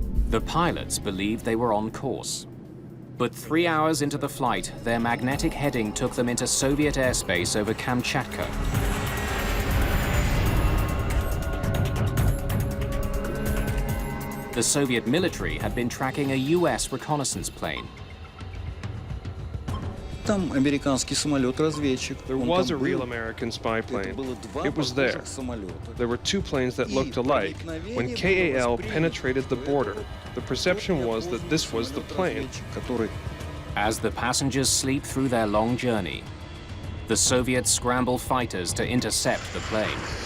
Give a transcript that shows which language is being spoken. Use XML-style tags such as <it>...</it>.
<en>The pilots believed they were on course, but 3 hours into the flight, their magnetic heading took them into Soviet airspace over Kamchatka. The Soviet military had been tracking a US reconnaissance plane.</en> <ru>Там американский самолет-разведчик.</ru> <en>There was a real American spy plane. It was there. There were two planes that looked alike. When KAL penetrated the border, the perception was that this was the plane. As the passengers sleep through their long journey, the Soviets scramble fighters to intercept the plane.</en>